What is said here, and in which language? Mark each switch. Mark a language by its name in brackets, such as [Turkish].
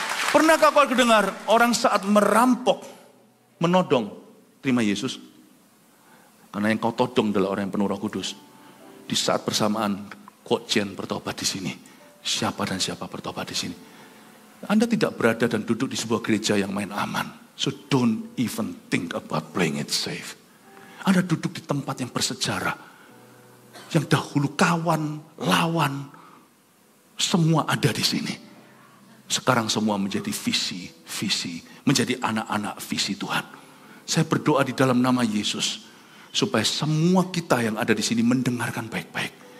[Indonesian] Pernahkah kau dengar orang saat merampok, menodong, terima Yesus? Karena yang kau todong adalah orang yang penuh Roh Kudus. Di saat bersamaan, Kochen bertobat di sini. Siapa dan siapa bertobat di sini. Anda tidak berada dan duduk di sebuah gereja yang main aman. [English] So don't even think about playing it safe. [Indonesian] Anda duduk di tempat yang bersejarah. Yang dahulu kawan, lawan, semua ada di sini. Sekarang semua menjadi visi, menjadi anak-anak visi Tuhan. Saya berdoa di dalam nama Yesus, supaya semua kita yang ada di sini mendengarkan baik-baik.